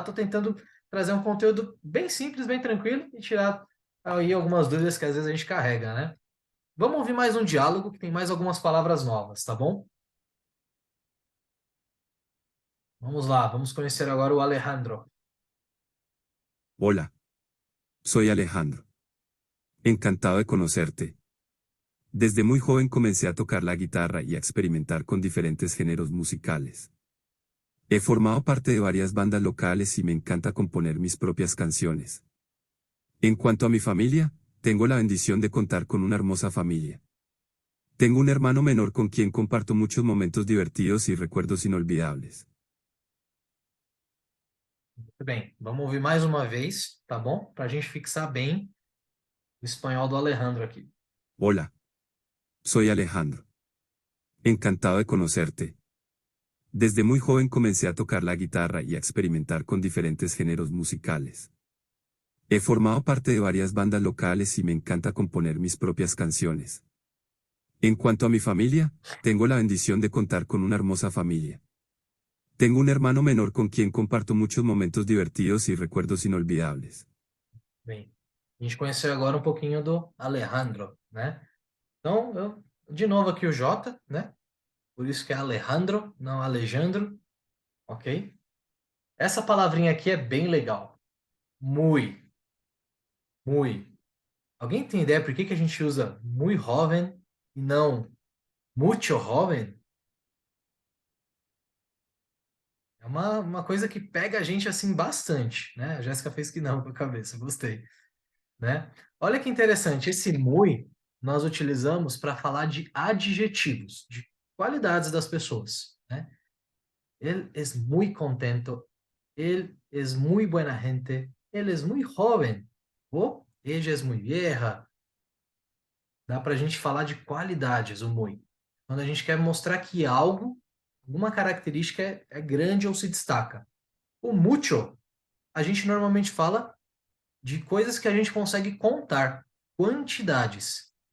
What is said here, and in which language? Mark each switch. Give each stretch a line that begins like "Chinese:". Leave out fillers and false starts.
Portuguese: Tô tentando trazer um conteúdo bem simples, bem tranquilo e tirar aí algumas dúvidas que às vezes a gente carrega, né? Vamos ouvir mais um diálogo que tem mais algumas palavras novas, tá bom? Vamos lá, vamos conhecer agora o Alejandro.
Spanish: Hola. Soy Alejandro. Encantado de conocerte. Desde muy joven comencé a tocar la guitarra y a experimentar con diferentes géneros musicales. He formado parte de varias bandas locales y me encanta componer mis propias canciones. En cuanto a mi familia, tengo la bendición de contar con una hermosa familia. Tengo un hermano menor con quien comparto muchos momentos divertidos y recuerdos inolvidables.
Portuguese: Muito bem, vamos ouvir mais uma vez, tá bom? Para a gente fixar bem o espanhol do Alejandro aqui.
Spanish: Hola. Soy Alejandro. Encantado de conocerte. Desde muy joven comencé a tocar la guitarra y a experimentar con diferentes géneros musicales. He formado parte de varias bandas locales y me encanta componer mis propias canciones. En cuanto a mi familia, tengo la bendición de contar con una hermosa familia. Tengo un hermano menor con quien comparto muchos momentos divertidos y recuerdos inolvidables.
Portuguese: Bem, a gente conheceu agora um pouquinho do Alejandro, né? Então, de novo aqui o J, né? Por isso que é Alejandro, não Alejandro, ok? Essa palavrinha aqui é bem legal. Muy. Muy. Alguém tem ideia por que a gente usa
Spanish: muy joven
Portuguese: e não
Spanish: mucho joven?
Portuguese: É uma coisa que pega a gente assim bastante, né? A Jéssica fez que não com a cabeça, gostei, né? Olha que interessante, esse muy nós utilizamos para falar de adjetivos, de qualidades das pessoas, né?
Spanish: Él es muy contento, él es muy buena gente, él es muy joven, ou ella es muy vieja.
Portuguese: Dá para a gente falar de qualidades, o muy. Quando a gente quer mostrar que algo Alguma característica é grande ou se destaca. O mucho, a gente normalmente fala de coisas que a gente consegue contar, quantidades.